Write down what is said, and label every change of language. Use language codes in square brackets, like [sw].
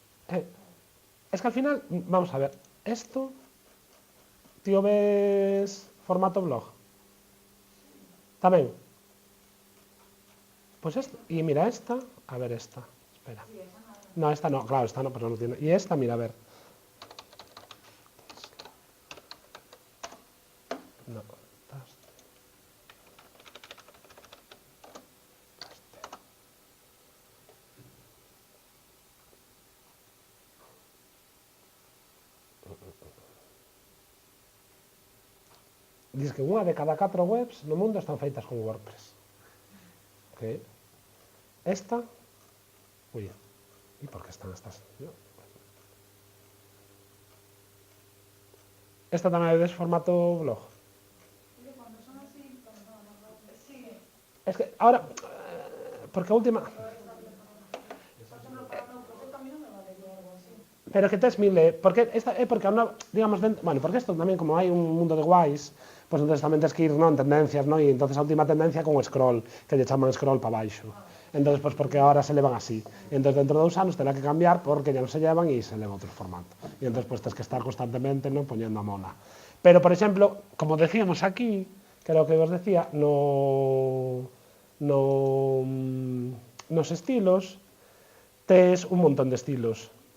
[es] Es que al final, vamos a ver, esto, tío, ves formato blog. Tamén. Pues esto, y mira esta, a ver esta, espera. No, esta no, claro, esta no, pero no tiene. Y esta, mira, a ver. [gl] No, diz que unha de cada 4 webs no mundo están feitas con WordPress. Okay. [es] Esta, uy, ¿y por qué están estas? [gl] Esta tamén é de formato blog. [es] Cuando son así, sí. Es que ahora, porque a última... [gl] Pero que tes mil, porque esta é porque digamos, bueno, porque isto tamén como hai un mundo de guais, pois entonces tamén tens que ir, non, tendencias, non, e entonces a última tendencia con o scroll, que lle chaman scroll para baixo. Entonces, pois porque ahora se levan así. Entonces dentro de 2 anos terá que cambiar porque ya non se llevan e se leva outro formato. E entonces pois tens que estar constantemente, non, poñendo a mona. Pero, por exemplo, como decíamos aquí, que era o que vos decía, nos estilos, tes un montón de estilos.